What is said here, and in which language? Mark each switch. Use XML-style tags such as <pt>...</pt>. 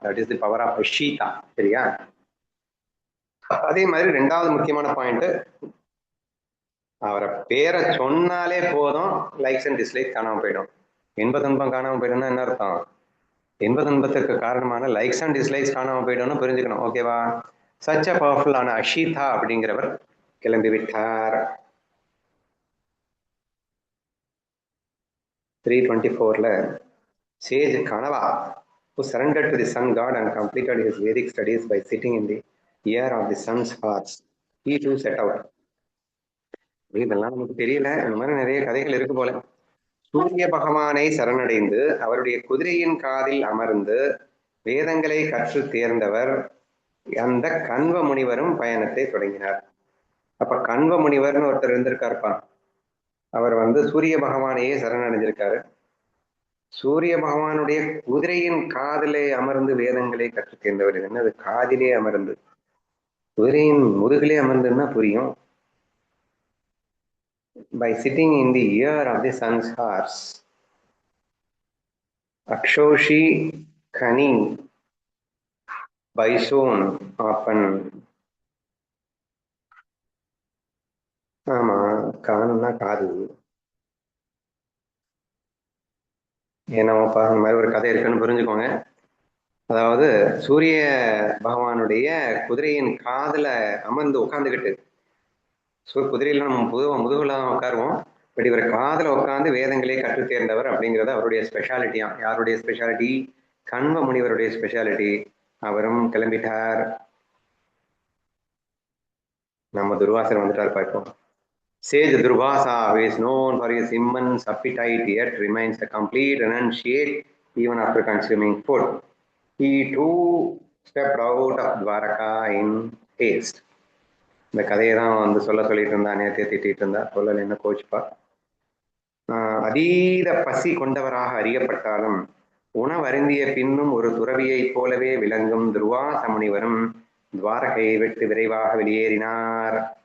<en>That is the power of Shita.</en> <ta>சரியா? அதே மாதிரி 2வது முக்கியமான பாயிண்ட், அவரை பேரை சொன்னாலே போதும்</ta> <en>likes and dislike</en> <ta>காணாம போயிடும். இன்ப துன்பம் காணாம போயிடும்னா என்ன அர்த்தம்? இன்ப துன்பத்துக்கு காரணமான</ta> <en>likes and dislikes</en> <ta>காணாம போயிடும்னு புரிஞ்சுக்கணும். ஓகேவா?</ta> <en>such a</en> <ta>பவர்ஃபுல்லான அஷிதா அப்படிங்கிறவர் கிளம்பி விட்டார்.</ta> <en>324ல sage Kanva who surrendered to the sun god and completed his Vedic studies by sitting in the ear of the sun's horse. He too set out.</en> <ta>இதெல்லாம் நமக்கு தெரியல, இந்த மாதிரி நிறைய கதைகள் இருக்கு போல. சூரிய பகவானை சரணடைந்து அவருடைய குதிரையின் காதில் அமர்ந்து வேதங்களை கற்று தேர்ந்தவர் அந்த கண்வ முனிவரும் பயணத்தை தொடங்கினார். அப்ப கண்வ முனிவர்னு ஒருத்தர் இருந்திருக்காருப்பா. அவர் சூரிய பகவானையே சரணடைஞ்சிருக்காரு. சூரிய பகவானுடைய குதிரையின் காதிலே அமர்ந்து வேதங்களை கற்று தேர்ந்தவர். என்னது காதிலே அமர்ந்து? குதிரையின் முதுகிலே அமர்ந்துன்னா புரியும்.</ta> <en>By sitting in the ear of the sun's horse. Akshoshi Khani Bison often.</en> <ta>ஆமா, காணும்னா காது. ஏன்னாப்பா அந்த மாதிரி ஒரு கதை இருக்குன்னு புரிஞ்சுக்கோங்க. அதாவது சூரிய பகவானுடைய குதிரையின் காதுல அமர்ந்து உட்காந்துக்கிட்டு, குதிரையில நம்ம முதுகுல உட்காருவோம், பட் இவர் காதுல உட்காந்து வேதங்களே கற்று தேர்ந்தவர் அப்படிங்கிறது அவருடைய ஸ்பெஷாலிட்டியா. யாருடைய ஸ்பெஷாலிட்டி? கண்வ முனிவருடைய ஸ்பெஷாலிட்டி. அவரும் கிளம்பிட்டார். நம்ம துர்வாசர் வந்துட்டார் பார்ப்போம்.</ta> <en>Sage Durvasa, who is known for his immense appetite, yet remains a complete renunciate even after consuming food. He too stepped out of Dwaraka in haste.</en> <ta>இந்த கதையை தான் சொல்லிட்டு இருந்தா, நேரத்தை திட்டிட்டு இருந்தா, சொல்லல என்ன கோச்சுப்பா. அதீத பசி கொண்டவராக அறியப்பட்டாலும் உணவருந்திய பின்னும் ஒரு துறவியை போலவே விளங்கும் துர்வாச முனிவரும் துவாரகையை விட்டு விரைவாக வெளியேறினார்.</ta>